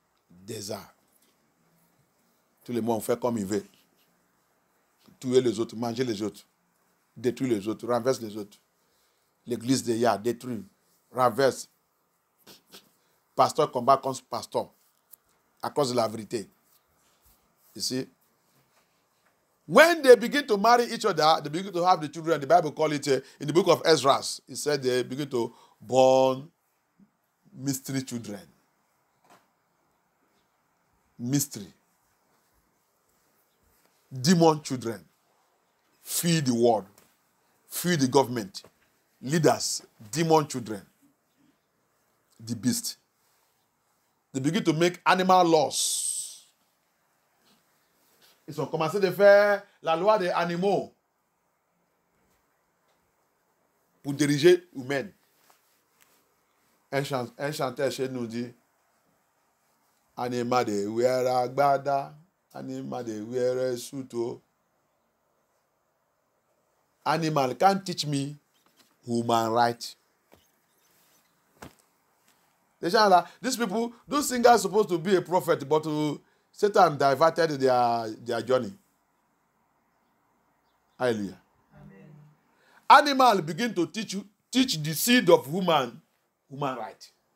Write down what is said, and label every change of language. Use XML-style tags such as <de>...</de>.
<fr>Désert. Tout le monde fait comme il veut. Tuer les autres, manger les autres, détruire les autres, renverse les autres. L'église de Yah détruit, renverse. Pasteur combat contre pasteur à cause de la vérité.</fr> <en>You see? When they begin to marry each other, they begin to have the children. The Bible calls it, in the book of Ezra, it said they begin to born mystery children. Mystery. Demon children. Feed the world. Feed the government. Leaders. Demon children. The beast. They begin to make animal laws.</en> <fr>Ils ont commencé de faire la loi des animaux pour diriger humain. Un chanteur chez nous dit</fr> <yo>Anima de Wera Gbada, Anima de Wera Suto.</yo> <en>animal can't teach me human right. These people, those singers are supposed to be a prophet, but Satan diverted their journey. Hallelujah. Amen. Animal begin to teach the seed of human right.</en>